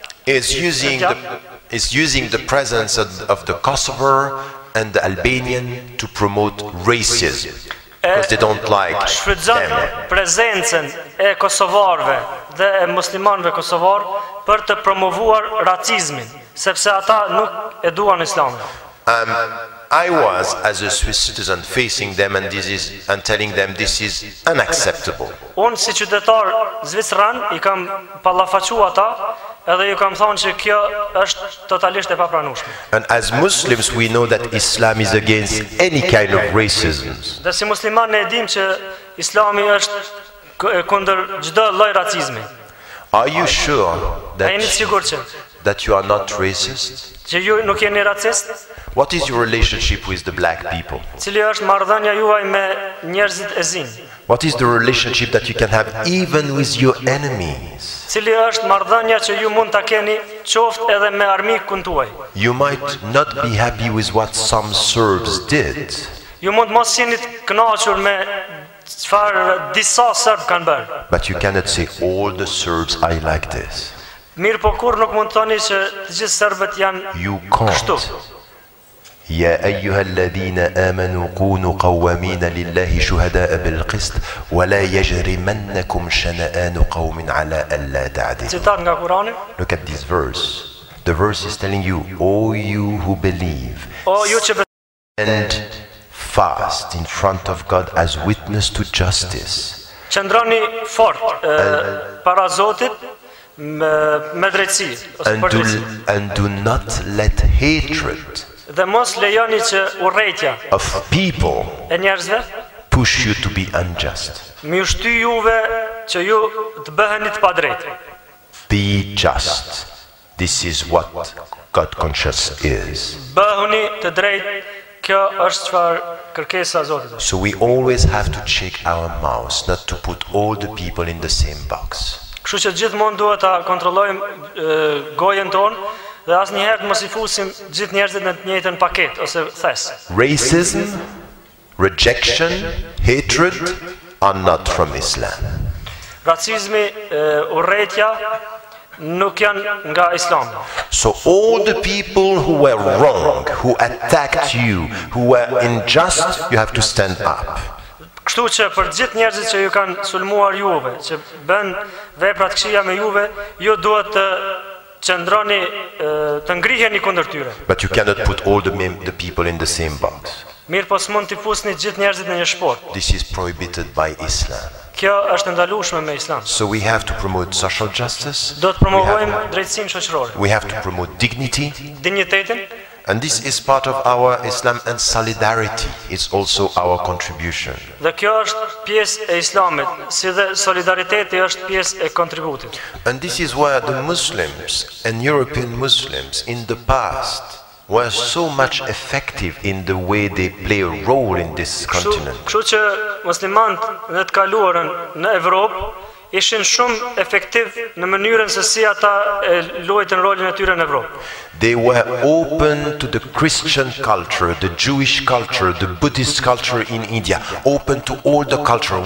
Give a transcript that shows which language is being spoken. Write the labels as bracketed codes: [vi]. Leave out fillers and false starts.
[en] is using the presence of the Kosovar and the Albanian to promote racism because they don't like [sq] shfrytëzon [en] them. [sq] prezencën e kosovarëve dhe e muslimanëve kosovar për të promovuar racizmin, sepse ata nuk e duan Islamin. [en] I was, as a Swiss citizen, facing them and telling them this is unacceptable. [sq] Unë si qytetar zvicran I kam pallafaquar ata edhe ju kam thonë që kjo është totalisht e papranueshme. [en] And as Muslims, we know that Islam is against any kind of racism. [sq] Dhe si musliman ne e dim që Islami është kundër çdo lloj racizmi. [en] Are you sure [sq] A jeni sigur [en] that you are not racist? [sq] që ju nuk jeni racist? [en] What is your relationship with the black people? [sq] Cili është marrëdhënia juaj me njerëzit e zinj? [en] What is the relationship that you can have even with your enemies? [sq] Cili është marrëdhënia që ju mund ta keni qoftë edhe me armikun tuaj? [en] You might not be happy with what some Serbs did, [sq] Ju mund mos jeni të kënaqur me çfarë disa serb kanë bërë. [en] but you cannot say all the Serbs are like this. [sq] Mirë, po kur nuk mund të thoni që të gjithë serbët janë [en] You [sq] kështu. [en] can't. [ar] يا أيها الذين آمنوا كونوا قوامين لله شهداء بالقسط ولا يجرمنكم شنآن قوم على ألا تعدلوا. [sq] Citat nga Kurani. [en] Look at this verse. The verse is telling you, O you who believe, [sq] O ju që [en] stand fast in front of God as witness to justice. [sq] qëndroni fort para Zotit me drejtësi ose për drejtësi. [en] And do not let hatred [sq] Dhe mos lejoni që urrejtja [en] of people [sq] e njerëzve [en] push you to be unjust. [sq] më ushty juve që ju të bëheni të padrejtë. [en] Be just. This is what God conscious is. [sq] Bëhuni të drejtë, kjo është çfarë kërkesa e Zotit. [en] So we always have to check our mouths, not to put all the people in the same box. [sq] Kështu që gjithmonë duhet ta kontrollojmë gojen tonë dhe asnjëherë mos I fusim gjithë njerëzit në të njëjtën paketë ose thes. [en] Racism, rejection, hatred are not from Islam. [sq] Racizmi, urrejtja nuk janë nga Islami. [en] So all the people who were wrong, who attacked you, who were unjust, you have to stand up. [sq] Kështu që për gjithë njerëzit që ju kanë sulmuar juve, që bën vepra të këqija me juve, ju duhet të qëndroni të ngriheni kundër tyre. [en] But you cannot put all the people in the same box. [sq] Mirë, po s'mund t'i fusni gjithë njerëzit në një shport. [en] This is prohibited by Islam. [sq] Kjo është ndalueshme me Islam. [en] So we have to promote social justice. [sq] Do të promovojmë drejtësinë shoqërore. [en] We have to promote dignity. [sq] Dinjitetin. [en] And this is part of our Islam, and solidarity is also our contribution. [sq] Dhe kjo është pjesë e Islamit, si dhe solidariteti është pjesë e kontributit. [en] And this is where the Muslims and European Muslims in the past were so much effective in the way they play a role in this continent. [sq] Kështu që muslimanët në të kaluarën në Evropë ishin shumë efektiv në mënyrën se si ata luajtën rolin e tyre në Evropë. [en] They were open to the Christian culture, the Jewish culture, the Buddhist culture in India, open to all the culture.